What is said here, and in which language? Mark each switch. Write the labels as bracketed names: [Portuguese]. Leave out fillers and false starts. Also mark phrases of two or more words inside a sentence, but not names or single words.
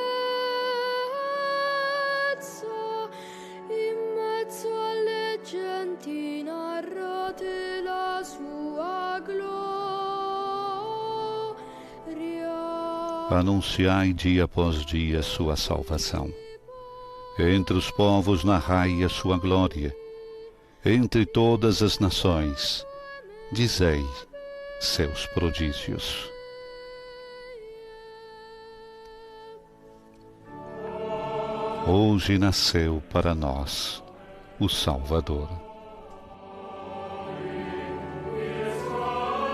[Italian] in mezzo alle genti narrate la sua gloria. [Portuguese] Anunciai dia após dia a sua salvação. Entre os povos narrai a sua glória. Entre todas as nações, dizei seus prodígios. Hoje nasceu para nós o Salvador.